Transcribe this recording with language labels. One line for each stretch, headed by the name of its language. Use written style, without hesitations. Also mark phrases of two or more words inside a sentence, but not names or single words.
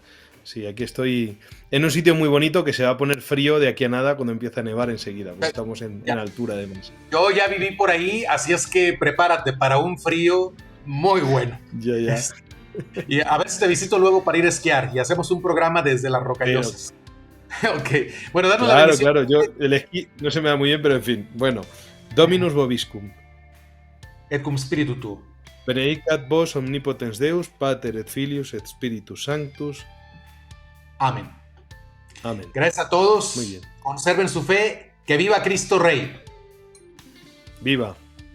Spanish: Sí, aquí estoy en un sitio muy bonito que se va a poner frío de aquí a nada cuando empiece a nevar enseguida, porque estamos en altura además. Yo ya viví por ahí, así es que prepárate para un frío muy bueno. Ya. Y a veces te visito luego para ir a esquiar y hacemos un programa desde las Rocallosas. Ok, bueno, danos la bendición. Claro, yo el esquí no se me da muy bien, pero en fin, bueno.
Latin: Dominus vobiscum. Et cum spiritu tuo. Benedicat vos omnipotens Deus, Pater et Filius et Spiritus Sanctus.
Spanish: Amén. Amén. Gracias a todos. Muy bien. Conserven su fe. Que viva Cristo Rey. Viva.